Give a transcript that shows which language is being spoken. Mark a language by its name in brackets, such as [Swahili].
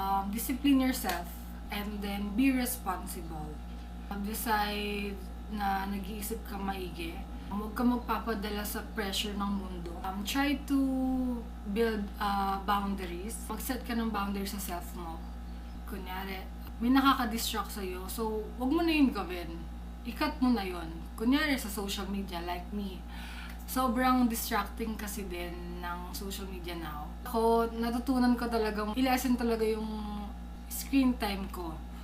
[English] Discipline yourself, and then be responsible. [Filipino] Decide na nag-iisip ka maigi. Huwag ka magpapadala sa pressure ng mundo. [English] Try to build boundaries. [Filipino] Mag-set ka ng boundaries sa self mo. Kunyari, may nakaka-distract sa'yo, so huwag mo na yun gawin. I-cut mo na yun. Kunyari sa social media, like me, sobrang distracting kasi din ng social media now. Ako, natutunan ko talagang i-lessen talaga yung screen time ko.